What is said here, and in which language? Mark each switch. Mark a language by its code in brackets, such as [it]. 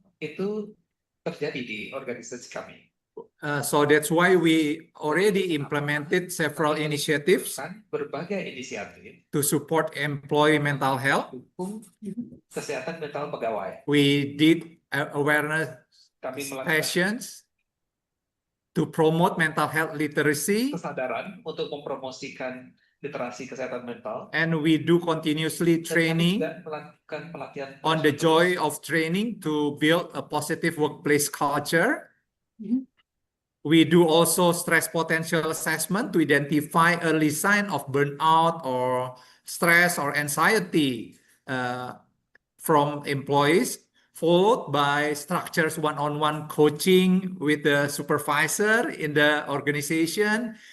[id] Itu terjadi di organisasi kami. [en] So that's why we already implemented several initiatives [id] berbagai inisiatif [en] to support employee mental health. [id] Kesehatan mental pegawai. [en] We did awareness sessions to promote mental health literacy. [id] Kesadaran untuk mempromosikan literasi kesehatan mental. [en] And we do continuously training on the joy of training to build a positive workplace culture. We do also stress potential assessment to identify early sign of burnout or stress or anxiety from employees, followed by structures one-on-one coaching with the supervisor in the organization.